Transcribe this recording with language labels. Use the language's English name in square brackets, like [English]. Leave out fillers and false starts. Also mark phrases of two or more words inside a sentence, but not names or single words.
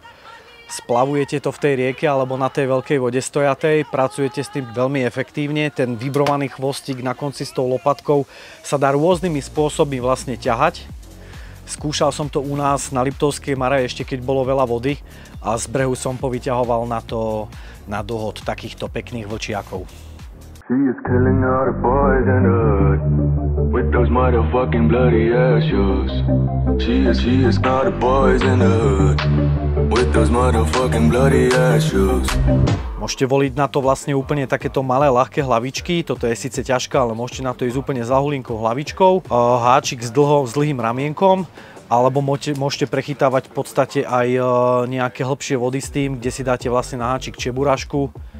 [Slovak] Splavujete to v tej rieke alebo na tej veľkej vode stojatej, pracujete s tým veľmi efektívne. Ten vibrovaný chvostík na konci s tou lopatkou sa dá rôznymi spôsobmi vlastne ťahať. Skúšal som to u nás na Liptovskej Mare ešte keď bolo veľa vody a z brehu som povyťahoval na dohod takýchto pekných vlčiakov. [English] She is killing all the boys in the hood with those motherfucking bloody ass shoes. She is all the boys in the hood with those motherfucking bloody ass shoes. [Slovak] Môžete voliť na to vlastne úplne takéto malé, ľahké hlavičky. Toto je síce ťažká, ale môžete na to ísť úplne za hulinkou hlavičkou. Háčik s dlhým ramienkom. Alebo môžete prechytávať v podstate aj nejaké hlbšie vody s tým, kde si dáte vlastne na háčik čeburášku.